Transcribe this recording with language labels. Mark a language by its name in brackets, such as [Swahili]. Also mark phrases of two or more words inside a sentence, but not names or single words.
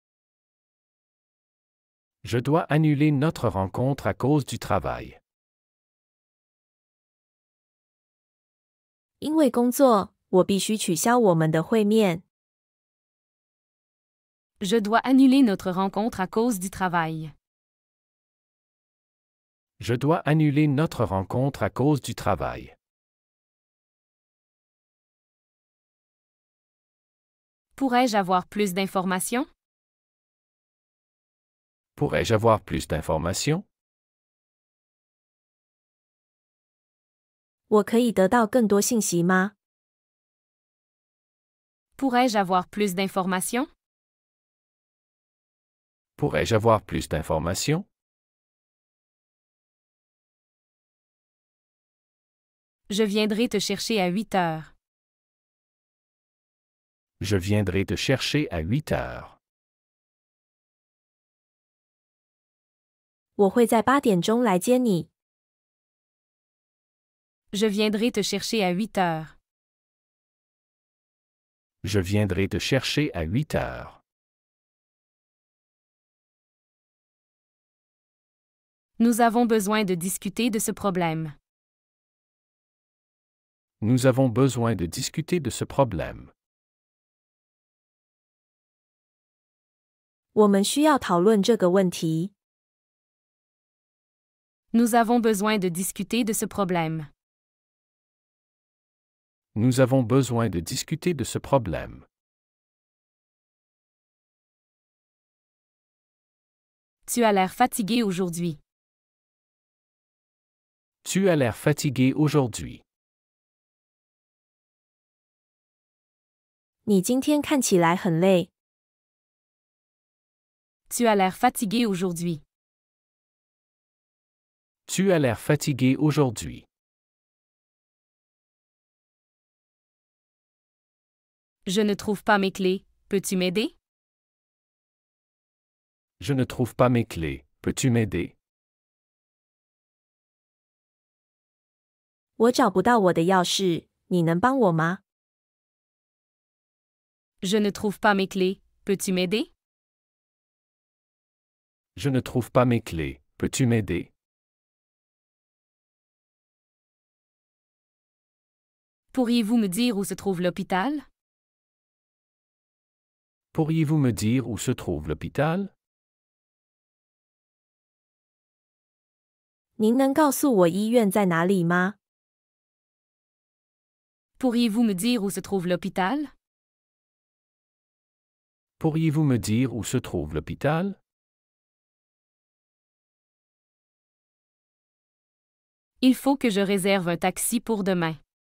[French] Je dois annuler notre rencontre à cause du travail. [Chinese] 因为工作，我必须取消我们的会面。 [French] Je dois annuler notre rencontre à cause du travail. Je dois annuler notre rencontre à cause du travail. Pourrais-je avoir plus d'informations? Pourrais-je avoir plus d'informations? [Chinese] 我可以得到更多信息吗？ [French] Pourrais-je avoir plus d'informations? Pourrais-je avoir plus d'informations? Je viendrai te chercher à 8 heures. Je viendrai te chercher à 8 heures. [Chinese] 我会在8点钟来接你。 [French] Je viendrai te chercher à 8 heures. Je viendrai te chercher à 8 heures. Nous avons besoin de discuter de ce problème. Nous avons besoin de discuter de ce problème. [Chinese] 我们需要讨论这个问题。 [French] Nous avons besoin de discuter de ce problème. Nous avons besoin de discuter de ce problème. Tu as l'air fatigué aujourd'hui. Tu as l'air fatigué aujourd'hui. [Chinese] 你今天看起来很累。 [French] Tu as l'air fatigué aujourd'hui. Tu as l'air fatigué aujourd'hui. Je ne trouve pas mes clés. Peux-tu m'aider? Je ne trouve pas mes clés. Peux-tu m'aider? [Chinese] 我找不到我的钥匙，你能帮我吗？ [French] Je ne trouve pas mes clés. Peux-tu m'aider? Je ne trouve pas mes clés. Peux-tu m'aider? Pourriez-vous me dire où se trouve l'hôpital? Pourriez-vous me dire où se trouve l'hôpital? [Chinese] 您能告诉我医院在哪里吗？ [French] Pourriez-vous me dire où se trouve l'hôpital? Pourriez-vous me dire où se trouve l'hôpital? Il faut que je réserve un taxi pour demain.